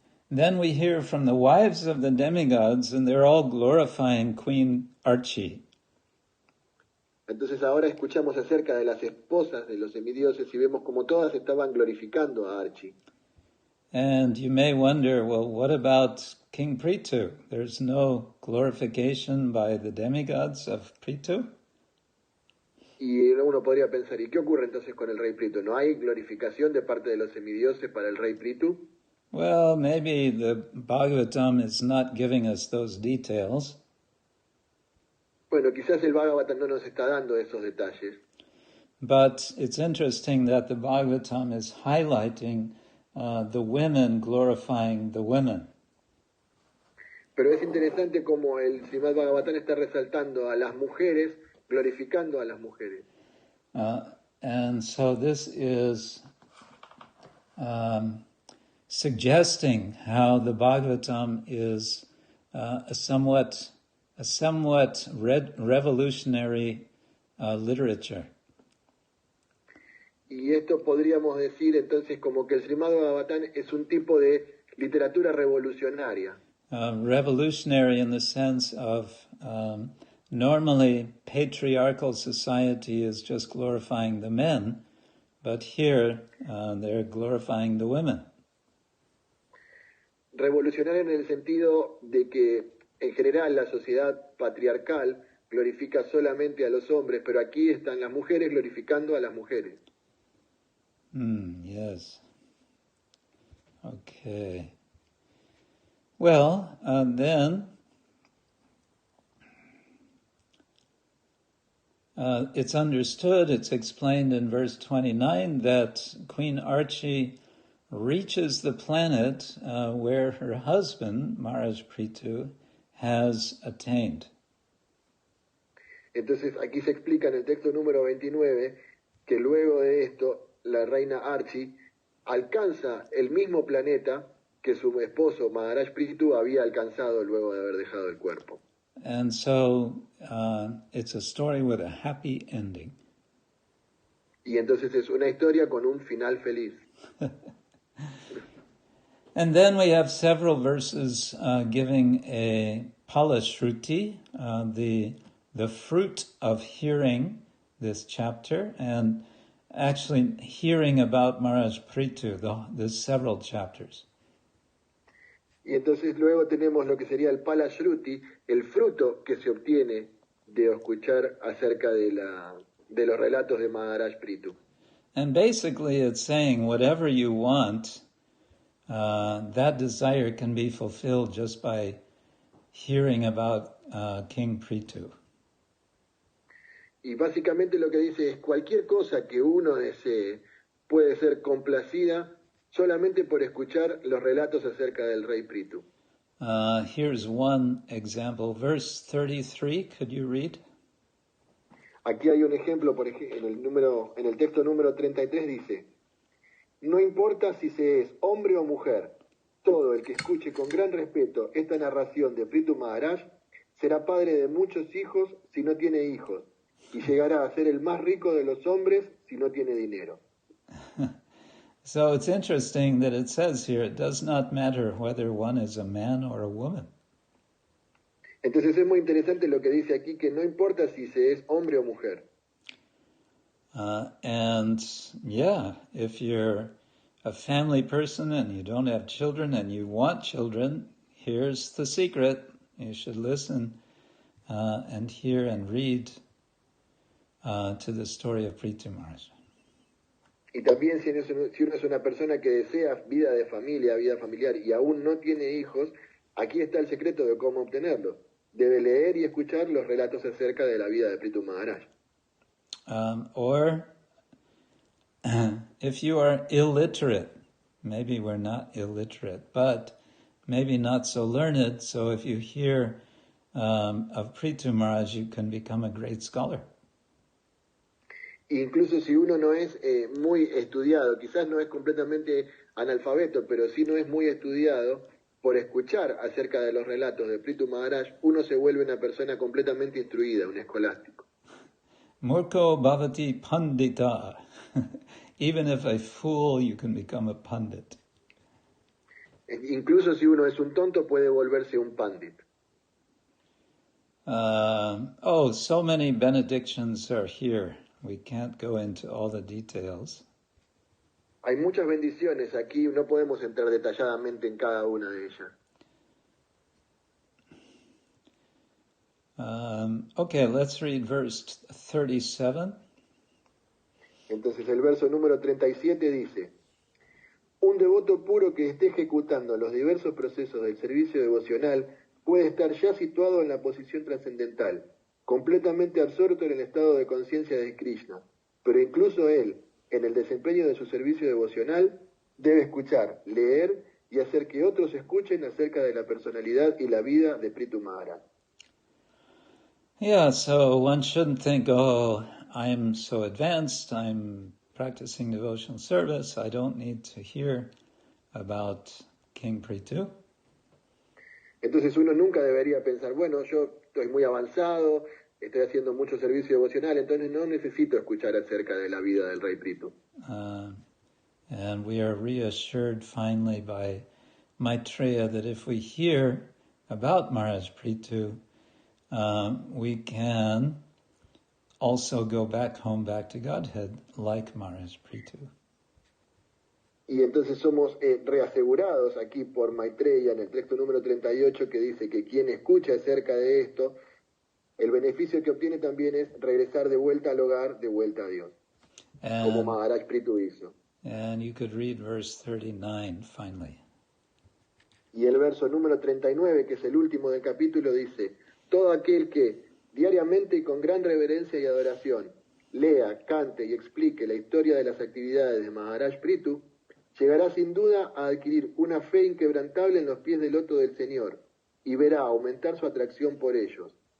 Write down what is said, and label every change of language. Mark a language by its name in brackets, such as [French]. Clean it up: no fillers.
[English] Then we hear from the wives of the demigods, and they're all glorifying Queen Archie. [Spanish] Entonces ahora escuchamos acerca de las esposas de los semidioses y vemos como todas estaban glorificando a Archie. [English] And you may wonder, well, what about King Prithu? There's no glorification by the demigods of Prithu? [Spanish] Y uno podría pensar, ¿y qué ocurre entonces con el rey Prithu? ¿No hay glorificación de parte de los semidioses para el rey Prithu? [English] Well, maybe the Bhagavatam is not giving us those details. [Spanish] Bueno, quizás el Bhagavatam no nos está dando esos detalles. [English] But it's interesting that the Bhagavatam is highlighting the women glorifying the women. [Spanish] Pero es interesante como el Srimad-Bhagavatam está resaltando a las mujeres, glorificando a las mujeres. [English] And so this is suggesting how the Bhagavatam is a somewhat revolutionary literature. [Spanish] Y esto podríamos decir entonces como que el Srimad-Bhagavatam es un tipo de literatura revolucionaria. [English] Revolutionary in the sense of normally patriarchal society is just glorifying the men, but here they're glorifying the women. [Spanish] Revolucionaria en el sentido de que en general la sociedad patriarcal glorifica solamente a los hombres, pero aquí están las mujeres glorificando a las mujeres. [English] Yes. Okay. Well, then it's understood, it's explained in verse 29 that Queen Archie reaches the planet where her husband, Maharaj Prithu, has attained. [Spanish] Entonces aquí se explica en el texto número 29 que luego de esto la reina Archie alcanza el mismo planeta que su esposo Maharaj Prithu había alcanzado luego de haber dejado el cuerpo. [English] And so it's a story with a happy ending. [Spanish] Y entonces es una historia con un final feliz. [English] And then we have several verses giving a palashruti, the fruit of hearing this chapter, and actually hearing about Maharaj Prithu, the several chapters. [Spanish] Y entonces luego tenemos lo que sería el palashruti, el fruto que se obtiene de escuchar acerca de los relatos de Maharaj Prithu. [English] And basically it's saying whatever you want, that desire can be fulfilled just by hearing about King Prithu. [Spanish] Y básicamente lo que dice es cualquier cosa que uno desee puede ser complacida solamente por escuchar los relatos acerca del rey Prithu. [English] Here's one example, verse 33, could you read? [Spanish] Aquí hay un ejemplo, por ejemplo, en el texto número 33 dice: no importa si se es hombre o mujer, todo el que escuche con gran respeto esta narración de Prithu Maharaj será padre de muchos hijos si no tiene hijos, y llegará a ser el más rico de los hombres si no tiene dinero. [English] So it's interesting that it says here, it does not matter whether one is a man or a woman. [Spanish] Entonces es muy interesante lo que dice aquí, que no importa si se es hombre o mujer. [English] And yeah, if you're a family person and you don't have children and you want children, here's the secret. You should listen and hear and read to the story of Prithu Maharaj. [Spanish] Y también si uno es una persona que desea vida familiar y aún no tiene hijos, aquí está el secreto de cómo obtenerlo. Debe leer y escuchar los relatos acerca de la vida de Prithu Maharaj. [English] Or if you are illiterate, maybe we're not illiterate, but maybe not so learned, so if you hear of Prithu Maharaj, you can become a great scholar. [Spanish] Incluso si uno no es muy estudiado, quizás no es completamente analfabeto, pero si no es muy estudiado, por escuchar acerca de los relatos de Prithu Maharaj, uno se vuelve una persona completamente instruida, un escolástico. [Sanskrit] Murko bhavati pandita [English] even if a fool, you can become a pundit. [Spanish] Incluso si uno es un tonto, puede volverse un pandit. [English] So many benedictions are here. We can't go into all the details. [Spanish] Hay muchas bendiciones aquí, no podemos entrar detalladamente en cada una de ellas. [English] Okay, let's read verse 37. [Spanish] Entonces el verso número 37 dice: un devoto puro que esté ejecutando los diversos procesos del servicio devocional puede estar ya situado en la posición trascendental, completamente absorto en el estado de conciencia de Krishna, pero incluso él, en el desempeño de su servicio devocional, debe escuchar, leer y hacer que otros escuchen acerca de la personalidad y la vida de Prithu Maharaj. [English] Yeah, so one shouldn't think, oh, I'm so advanced, I'm practicing devotional service, I don't need to hear about King Prithu. [Spanish] Entonces uno nunca debería pensar, bueno, yo estoy muy avanzado, estoy haciendo mucho servicio devocional, entonces no necesito escuchar acerca de la vida del rey Prithu. [English] And we are reassured finally by Maitreya that if we hear about Maharaj Prithu, we can also go back home, back to Godhead, like Maharaj Prithu. [Spanish] Y entonces somos reasegurados aquí por Maitreya en el texto número 38 que dice que quien escucha acerca de esto, el beneficio que obtiene también es regresar de vuelta al hogar, de vuelta a Dios, como Maharaj Prithu hizo. [English] And you could read verse 39 finally. [Spanish] Y el verso número 39, que es el último del capítulo, dice: todo aquel que diariamente y con gran reverencia y adoración lea, cante y explique la historia de las actividades de Maharaj Prithu, llegará sin duda a adquirir una fe inquebrantable en los pies del loto del Señor y verá aumentar su atracción por ellos.